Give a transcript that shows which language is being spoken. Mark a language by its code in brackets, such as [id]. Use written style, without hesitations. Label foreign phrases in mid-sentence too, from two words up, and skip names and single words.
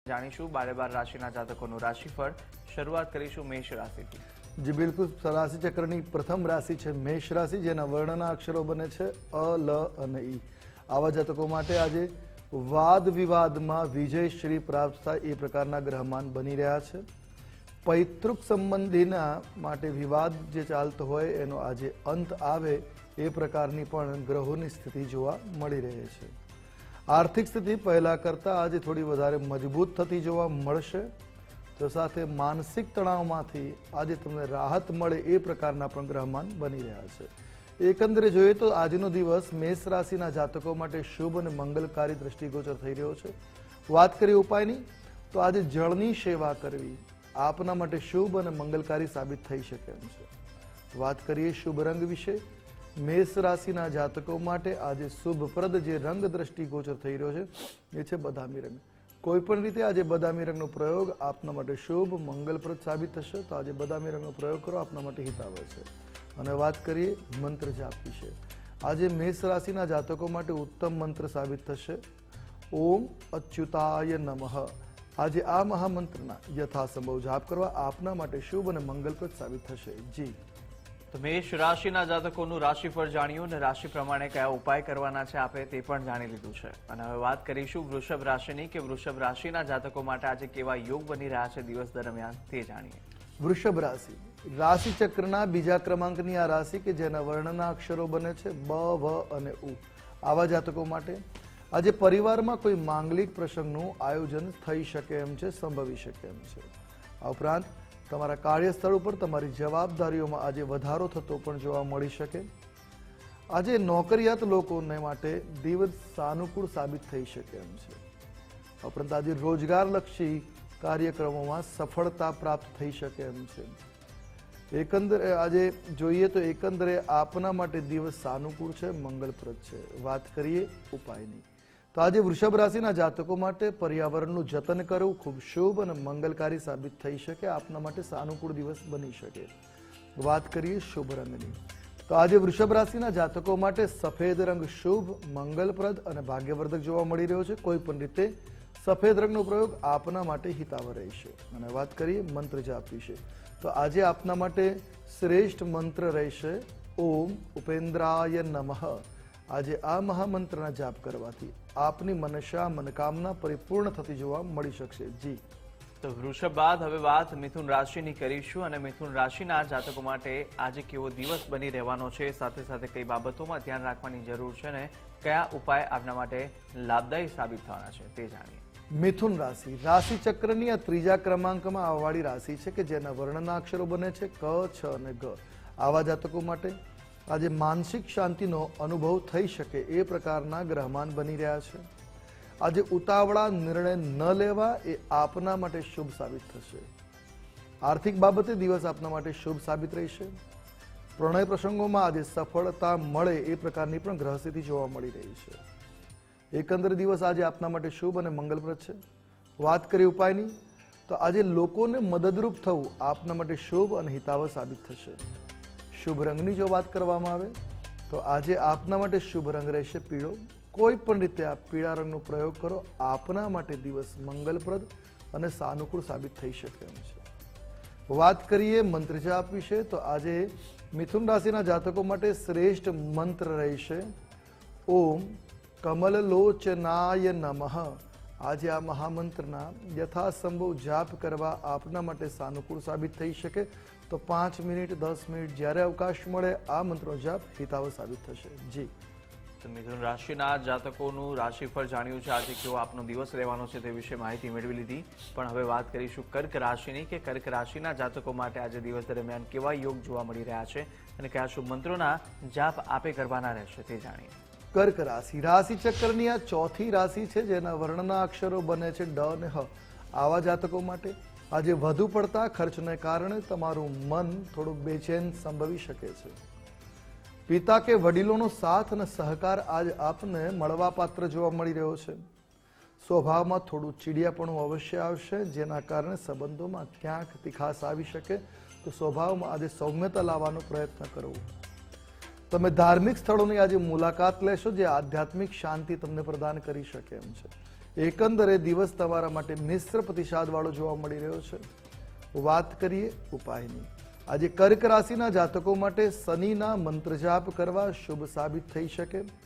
[gu] જાણીશું 12 રાશિના જાતકોનું રાશિફળ। શરૂઆત કરીશું મેષ રાશિથી। જી બિલ્કુલ, રાશિ ચક્રની પ્રથમ રાશિ હૈ મેષ રાશિ, જેના વર્ણના અક્ષરો બને છે અ, લ અને ઈ। આવા જાતકો માટે આજે વાદ વિવાદ મેં વિજય શ્રી પ્રાપ્ત થાય એ પ્રકારના ગ્રહમાન બની રહ્યા છે। પૈતૃક સંબંધીના માટે વિવાદ જે ચાલતો હોય એનો આજે અંત આવે એ પ્રકારની પણ ગ્રહોની સ્થિતિ જોવા મળી રહી છે। આર્થિક સ્થિતિ પહેલા કરતા આજ થોડી વધારે મજબૂત થતી જોવા મળશે, તો સાથે માનસિક તણાવમાંથી આજ તમને રાહત મળે એ પ્રકારના પણ ગ્રહમાન બની રહ્યા છે। એકંદરે જોઈએ તો આજનો દિવસ મેષ રાશિના જાતકો માટે શુભ અને મંગલકારી દૃષ્ટિગોચર થઈ રહ્યો છે। વાત કરીએ ઉપાયની તો આજ જળની સેવા કરવી આપના માટે શુભ અને મંગલકારી સાબિત થઈ શકે એમ છે। વાત કરીએ શુભ રંગ વિષે, મેષ રાશિના જાતકો માટે આજ શુભપ્રદ જે રંગ દૃષ્ટિગોચર થઈ રહ્યો છે એ છે બદામી રંગ। કોઈપણ રીતે આજ બદામી રંગનો પ્રયોગ આપના માટે શુભ મંગલપ્રદ સાબિત થશે, તો આજ બદામી રંગનો પ્રયોગ કરો આપના માટે હિતાવહ છે। અને વાત કરીએ મંત્ર જાપ વિષે, આજ મેષ રાશિના જાતકો માટે ઉત્તમ મંત્ર સાબિત થશે [sa] ओम अच्युताय नमः। [gu] આજ આ મહામંત્રના યથાસંભવ જાપ કરવા આપના માટે શુભ અને મંગલપ્રદ સાબિત થશે। जी તો મેષ રાશિના જાતકોનું રાશિફળ જાણ્યું અને રાશિ પ્રમાણે કયા ઉપાય કરવાના છે આપણે તે પણ જાણી લીધું છે। અને હવે વાત કરીશું વૃષભ રાશિની કે વૃષભ રાશિના જાતકો માટે આજે કેવા યોગ બની રહ્યા છે દિવસ દરમિયાન તે જાણીએ। વૃષભ રાશિ રાશિ ચક્રના બીજા ક્રમાંકની આ રાશિ કે જેના વર્ણના અક્ષરો બને છે બ, વ અને ઉ। આવા જાતકો માટે આજ પરિવાર મેં કોઈ માંગલિક પ્રસંગનું આયોજન થઈ શકે એમ છે, સંભવી શકે એમ છે। આ ઉપરાંત તમારા કાર્યસ્થલ પર તમારી જવાબદારીઓમાં આજે વધારો થતો પણ જોવા મળી શકે। આજે નોકરિયાત લોકોને માટે દિવસ સાનુકૂળ સાબિત થઈ શકે એમ છે। ઉપરાંત આજ રોજગારલક્ષી કાર્યક્રમોં સફળતા પ્રાપ્ત થઈ શકે એમ છે। એકંદરે આજે જોઈએ તો એકંદરે આપના માટે દિવસ સાનુકૂળ છે, મંગલપ્રદ છે। વાત કરીએ ઉપાયની તો આજ વૃષભ રાશિના જાતકો માટે પર્યાવરણનું જતન કરવું ખૂબ શુભ અને મંગલકારી સાબિત થઈ શકે, આપના માટે સાનુકૂળ દિવસ બની શકે। વાત કરીએ શુભ રંગની તો આજ વૃષભ રાશિના જાતકો માટે સફેદ રંગ શુભ, મંગલપ્રદ અને ભાગ્યવર્ધક જોવા મળી રહ્યો છે। કોઈપણ રીતે સફેદ રંગનો પ્રયોગ આપના માટે હિતાવહ રહેશે। અને વાત કરીએ મંત્ર જાપ વિષે તો આજ આપના માટે શ્રેષ્ઠ મંત્ર રહેશે [sa] ओम उपेन्द्राय नमः। [gu] આજ આ મહામંત્રના જાપ કરવાથી આપની મનસા મનોકામના પરિપૂર્ણ થતી જોવા મળી શકશે। જી તો વૃષભ બાદ હવે વાત મિથુન રાશિની કરીશું અને મિથુન રાશિના જાતકો માટે આજે કેવો દિવસ બની રહેવાનો છે, સાથે સાથે કઈ બાબતોમાં ધ્યાન રાખવાની જરૂર છે અને કયા ઉપાય આપના માટે લાભદાયી સાબિત થવાના છે તે જાણીએ। મિથુન રાશિ રાશિ ચક્રની આ ત્રીજા ક્રમાંકમાં આવવાળી રાશિ છે કે જેના વર્ણના અક્ષરો બને છે ક, છ અને ગ। આવા જાતકો માટે આજ માનસિક શાંતિનો અનુભવ થઈ શકે એ પ્રકારના ગ્રહમાન બની રહ્યા છે। આજ ઉતાવળા નિર્ણય ન લેવા એ આપના માટે શુભ સાબિત થશે। આર્થિક બાબતે દિવસ આપના માટે શુભ સાબિત રહેશે। પ્રણય પ્રસંગોમાં આજ સફળતા મળે એ પ્રકારની પણ ગ્રહસ્થિતિ જોવા મળી રહી છે। એકંદર દિવસ આજ આપના માટે શુભ અને મંગલપ્રદ છે। વાત કરીએ ઉપાયની તો આજ લોકોને મદદરૂપ થવું આપના માટે શુભ અને હિતાવહ સાબિત થશે। શુભ રંગની જો બાત કરવામાં આવે તો આજ આપના માટે શુભ રંગ રહેશે પીળો। કોઈપણ રીતે આપ પીળા રંગનો પ્રયોગ કરો આપના માટે દિવસ મંગલપ્રદ અને સાનુકૂળ સાબિત થઈ શકે એમ છે। વાત કરીએ મંત્ર જાપ વિષે તો આજ મિથુન રાશિના જાતકો માટે શ્રેષ્ઠ મંત્ર રહેશે [sa] ओम कमललोचनाय नमः। [gu] આજ આ મહામંત્રના યથાસંભવ જાપ કરવા આપના માટે સાનુકૂળ સાબિત થઈ શકે। તો 5 મિનિટ 10 મિનિટ જ્યારે અવકાશ મળે આ મંત્રનો જાપ હિતાવહ સાબિત થશે। जी તો મિથુન રાશિના જાતકોનું રાશિફળ જાણ્યું છે, આજે કેવો આપનો દિવસ રહેવાનો છે તે વિશે માહિતી મેળવી લીધી। પણ હવે વાત કરીશું કર્ક રાશિની કે કર્ક રાશિના જાતકો માટે આજે દિવસ દરમિયાન કેવા યોગ જોવા મળી રહ્યા છે અને કયા શુભ મંત્રોના જાપ આપે કરવાના રહેશે તે જાણીએ। કર્ક રાશિ રાશિ ચક્રની આ ચોથી રાશિ છે જેના વર્ણના અક્ષરો બને છે ડ અને હ। આવા જાતકો માટે આજ વધુ પડતા ખર્ચને કારણે તમારું મન થોડું બેચેન સંભવી શકે છે। પિતા કે વડીલોનો સાથ અને સહકાર આજ આપને મળવા પાત્ર જોવા મળી રહ્યો છે। સ્વભાવમાં થોડું ચીડિયાપણું અવશ્ય આવશે, જેના કારણે સંબંધોમાં ક્યાંક તીખાશ આવી શકે। તો સ્વભાવમાં આજ સૌમ્યતા લાવવાનો પ્રયત્ન કરવો। તમે ધાર્મિક સ્થળોની આજે મુલાકાત લેશો જે આધ્યાત્મિક શાંતિ તમને પ્રદાન કરી શકે એમ છે। એકંદરે દિવસ તમારા માટે મિશ્ર પ્રતિસાદવાળો જોવા મળી રહ્યો છે. વાત કરીએ ઉપાયની. આજે કર્ક રાશિના જાતકો માટે શનિના મંત્ર જાપ કરવા શુભ સાબિત થઈ શકે.